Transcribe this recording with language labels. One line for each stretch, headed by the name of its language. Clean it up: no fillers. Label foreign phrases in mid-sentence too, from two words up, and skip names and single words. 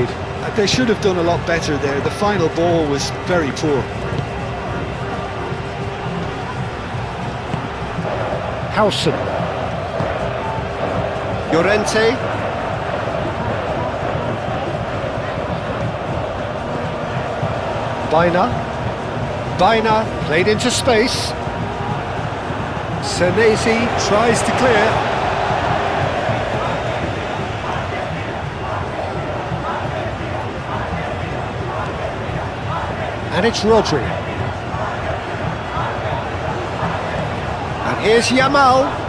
English: They should have done a lot better there. The final ball was very poor. Howson. Llorente. Baina played into space. Senesi tries to clear. And it's Rodri. And here's Yamal.